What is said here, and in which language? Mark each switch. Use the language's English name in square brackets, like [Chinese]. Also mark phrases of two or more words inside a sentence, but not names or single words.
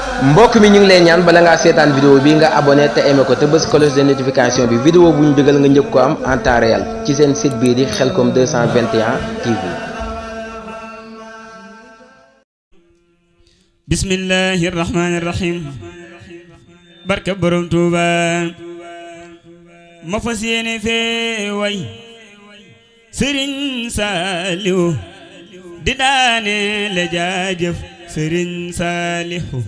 [Wolof] Mbokk mi, ñu ngi lay ñaan, bala ngaa seetaan vidéo bi, nga abonné te aimé ko, te bës [French] cloche de notification [Wolof] bi. Vidéo bu ñu dugal, nga njëkk ko am [French] en temps réel [Wolof] ci seen site bii di Khelcom deux cent vingt et un T V. [Arabic] بسم الله الرحمن الرحيم. [Wolof] Barke Borom Tuuba. Ma fas yéene fee way Sëriñ Saaliw di daane le jaajëf Sëriñ Saaliw.